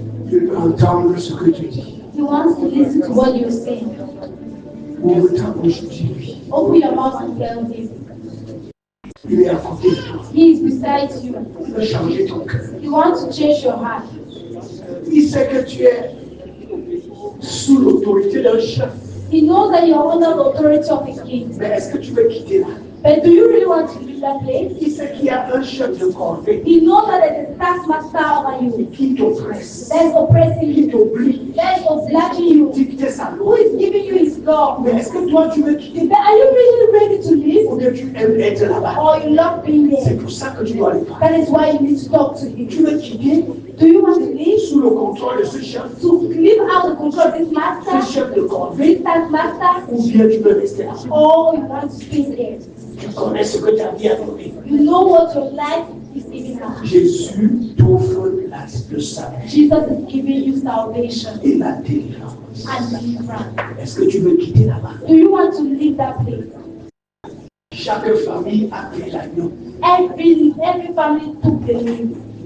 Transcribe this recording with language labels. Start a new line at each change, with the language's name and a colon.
French: Il veut entendre ce que tu dis.
English: He wants to listen to what you're saying.
French: Ouvre ta bouche, dis-lui.
English: Open your mouth and tell Him.
French: Il est à côté de toi.
English: He is beside you.
French: Il veut changer ton cœur.
English: He wants to change your heart.
French: Il sait que tu es sous l'autorité d'un chef.
English: He knows that you're under the authority of a king.
French: Mais est-ce que tu veux quitter là?
English: But do you really want to leave that place?
French: Il sait qu'il y a un chef de corvée
English: He knows that there's a taskmaster over you.
French: qui t'oppresse,
English: That is oppressing
French: qui
English: you.
French: t'oblige,
English: That is obliging you.
French: dicter sa
English: Who
French: loi.
English: is giving you His law?
French: Mais est-ce que toi tu veux quitter
English: But are you really ready to leave?
French: ou bien tu aimes être là-bas?
English: Or you love being
French: C'est
English: there?
French: pour ça que tu dois aller parler.
English: That is why you need to talk to Him.
French: Tu veux quitter
English: Do you want to leave?
French: sous le contrôle de ce chef,
English: To live out the control of this
French: ce
English: master?
French: chef de corvée,
English: This taskmaster?
French: ou bien tu veux rester là?
English: Or you want to stay there?
French: Tu connais ce que ta vie a donné.
English: You know what your life is giving out.
French: Jésus t'offre le salut
English: Jesus is giving you salvation
French: et la délivrance.
English: and deliverance.
French: Est-ce que tu veux quitter là-bas?
English: Do you want to leave that place?
French: Chaque famille a pris l'agneau.
English: Every family took the lead.